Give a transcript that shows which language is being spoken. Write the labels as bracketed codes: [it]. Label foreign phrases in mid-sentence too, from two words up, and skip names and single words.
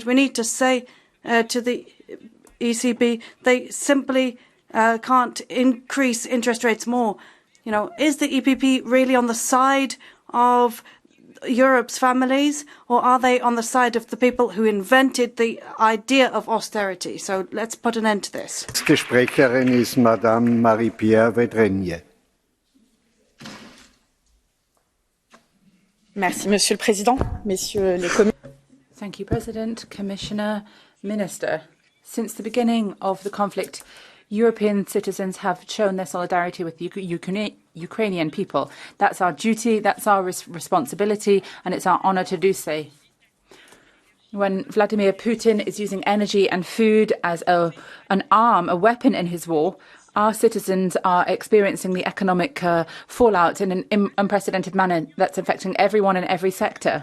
[en] We need to say to the ECB, they simply can't increase interest rates more. You know, is the EPP really on the side of Europe's families, or are they on the side of the people who invented the idea of austerity? So let's put an end to this. [de] Nächste Sprecherin ist Madame Marie-Pierre Vedrenier. [fr] Merci, Monsieur le Président, Messieurs les commissaires. [en] Thank you, President, Commissioner, Minister. Since the beginning of the conflict, European citizens have shown their solidarity with the Ukrainian people. That's our duty, that's our responsibility, and it's our honor to do so. When Vladimir Putin is using energy and food as an arm, a weapon in his war, our citizens are experiencing the economic fallout in an unprecedented manner that's affecting everyone in every sector.